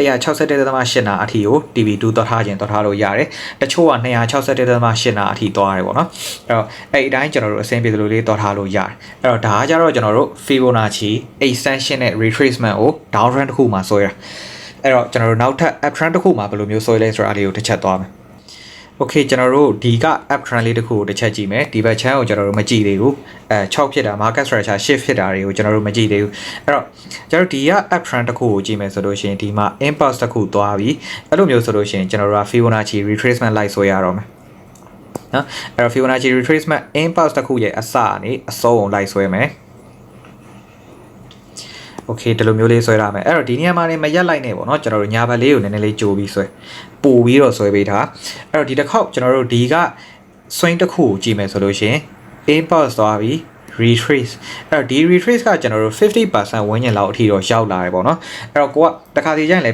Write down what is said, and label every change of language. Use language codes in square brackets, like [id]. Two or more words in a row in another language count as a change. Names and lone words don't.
[my] 161.8 နာအထိကို TP2 တော့ထားလို့ရတယ်တချို့က 261.8 နာအထိသွားရတယ်ပေါ့နော်အဲ့တော့အဲ့အတိုင်းကျွန်တော်တို့အဆင်ပြေသလိုလေးတော့ထားလို့ရတယ်အဲ့တော့ဒါကကြတော့ကျွန် တော်တို့ [en] Fibonacci extension [my] နဲ့ retracement ကို [en] down trend [my] တစ်ခုမှာဆွဲတာအဲ့တော့ကျွန်တော်တို့နောက်ထပ် [en] up trend [my] တစ်ခုမှာဘယ်လိုမျိုးဆွဲလဲဆိုတာလေးကို တစ်ချက်သွားမယ်Okay ကျွန်တော်တို့ဒီက [en] up trend [my] လေးတစ်ခုကိုတစ်ချက်ကြည့်မယ်ဒီဘက် channel ကိုကျွန်တော်တို့မကြည့်သေးဘူး6ဖြစ်တာ [en] market structure shift [my] ဖြစ်တာတွေကိုကျွန်တော်တို့မကြည့်သေးဘူးအဲ့တော့ကျွန်တော်ဒီက [en] up trend [my] တစ်ခုကိုကြည့်မယ်ဆိုလို့ရှိရင်ဒီမှာ impulse တစ်ခုသွားပြီအဲ့လိုမျိုးဆိုလို့ရှိရင်ကျွန်တော်တို့က [en] Fibonacci retracement [my] လိုက်ဆွဲရတော့မယ်နော်အဲ့တော့ [en] Fibonacci retracement impulse [my] တစ်ခုရဲ့အစကနေအဆုံးကိုလိုက်ဆွဲမယ် Okay ဒီလိုမျိုးလေးဆွဲရမယ်အဲ့တော့ဒီနေရာမှာနေမရက်လိုက်နဲ့ပေါ့နော်ကျွန်တော်တို့ညာဘက်လေးကိုနည်းနည်းလေးကြိုးပြီးဆွဲပို့ပြီးတော့ဆွဲပေးထားအဲ့တော့ဒီတစ်ခေါက်ကျွန်တော်တို့ဒီက swing တစ်ခုကိုကြည့်မယ်ဆိုလို့ရှိရင် impulse သွားပြီး retrace အဲ့တော့ဒီ retrace ကကျွန်တော်တို့ 50% ဝန်းကျင်လောက်အထိတော့ရောက်လာတယ်ပေါ့နော်အဲ့တော့ကိုကတခါစီကျရင်လည်း